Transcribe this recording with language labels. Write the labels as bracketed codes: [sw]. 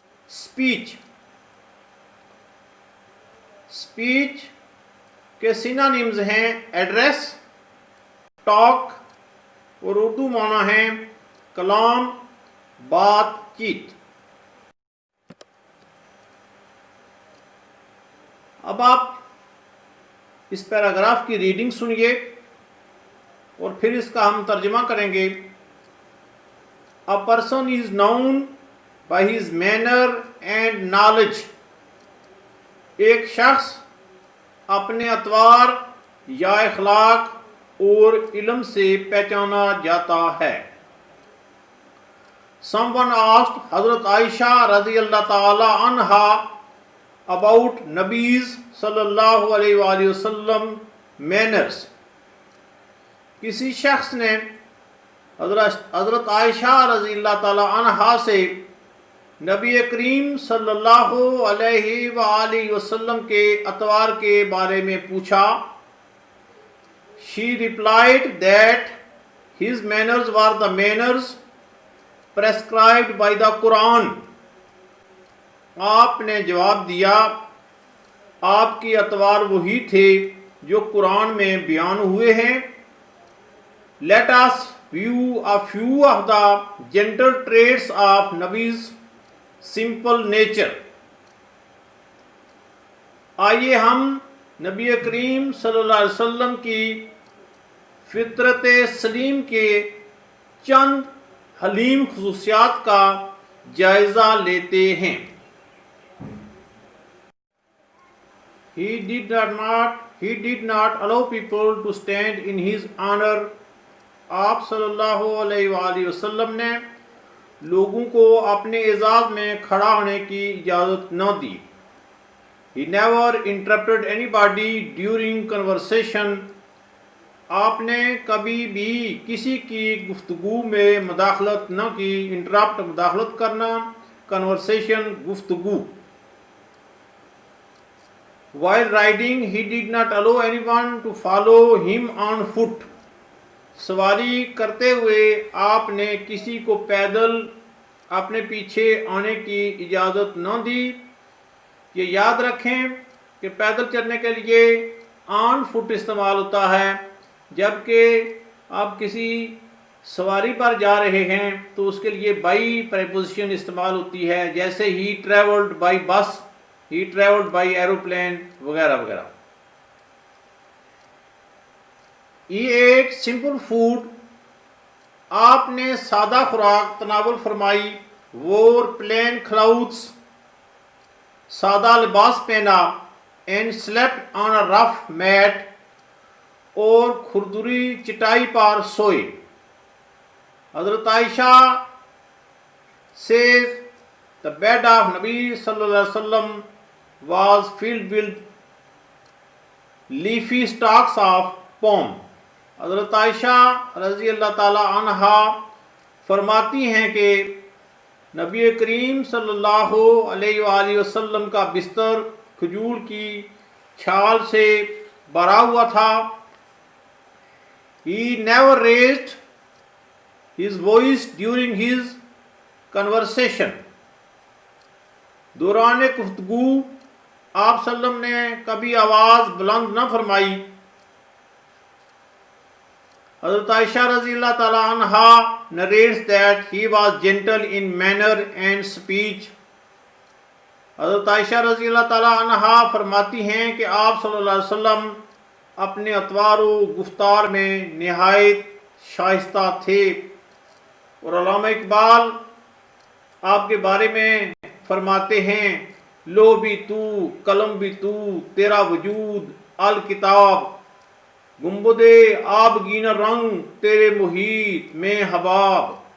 [ur] Speech, speech کے synonyms ہیں address, talk, اور اردو معنی ہیں کلام، بات چیت. اب آپ اس پیراگراف کی ریڈنگ سنیے اور پھر اس کا ہم ترجمہ کریں گے. [en] A person is known by his manner and knowledge. [ur] ایک شخص اپنے اطوار یا اخلاق اور علم سے پہچانا جاتا ہے. [en] Someone asked حضرت عائشہ رضی اللہ تعالی عنہا about نبیز صلی اللہ علیہ وآلہ وسلم manners. [ur] کسی شخص نے حضرت عائشہ رضی اللہ تعالی عنہا سے نبی کریم صلی اللہ علیہ وآلہ وسلم کے اطوار کے بارے میں پوچھا. [en] She replied that his manners were the manners prescribed by the Quran. [ur] آپ نے جواب دیا آپ کے اطوار وہی تھے جو قرآن میں بیان ہوئے ہیں. [en] Let us view a few of the gentle traits of Nabi's simple nature. [ur] آئیے ہم نبی کریم صلی اللہ علیہ وسلم کی فطرت سلیم کے چند حلیم خصوصیات کا جائزہ لیتے ہیں. [en] He did not allow people to stand in his honor. [ur] آپ صلی اللہ علیہ وآلہ وسلم نے لوگوں کو اپنے اعزاز میں کھڑا ہونے کی اجازت نہ دی. [en] He never interrupted anybody during conversation. [ur] آپ نے کبھی بھی کسی کی گفتگو میں مداخلت نہ کی. انٹرپٹ مداخلت کرنا، کنورسیشن گفتگو. [en] While riding, he did not allow anyone to follow him on foot. [ur] سواری کرتے ہوئے آپ نے کسی کو پیدل اپنے پیچھے آنے کی اجازت نہ دی. یہ یاد رکھیں کہ پیدل چلنے کے لیے آن فٹ استعمال ہوتا ہے، جبکہ آپ کسی سواری پر جا رہے ہیں تو اس کے لیے بائی پریپوزیشن استعمال ہوتی ہے، جیسے ہی ٹریولڈ بائی بس، ہی ٹریولڈ بائی ایروپلین وغیرہ وغیرہ. [en] He ate simple food. [ur] آپ نے سادہ خوراک تناول فرمائی. [en] Wore plain clothes. [ur] سادہ لباس پہنا. [en] And slept on a rough mat. [ur] اور کھردری چٹائی پر سوئے. حضرت عائشہ [en] says the bed of Nabi sallallahu alaihi wasallam was filled with leafy stalks of palm. [ur] حضرت عائشہ رضی اللہ تعالی عنہا فرماتی ہیں کہ نبی کریم صلی اللہ علیہ وآلہ وسلم کا بستر کھجور کی چھال سے بھرا ہوا تھا. [en] He never raised his voice during his conversation. [ur] دوران گفتگو آپ صلی اللہ علیہ وسلم نے کبھی آواز بلند نہ فرمائی. حضرت عائشہ رضی اللہ تعالی عنہا [en] narrates that he was gentle in manner and speech. [ur] حضرت عائشہ رضی اللہ تعالی عنہا فرماتی ہیں کہ آپ صلی اللہ علیہ وسلم اپنے اطوار و گفتار میں نہایت شائستہ تھے، اور علامہ اقبال آپ کے بارے میں فرماتے ہیں لو بھی تو قلم بھی تو تیرا وجود الکتاب، گنبد آبگینہ رنگ تیرے محیط میں حباب،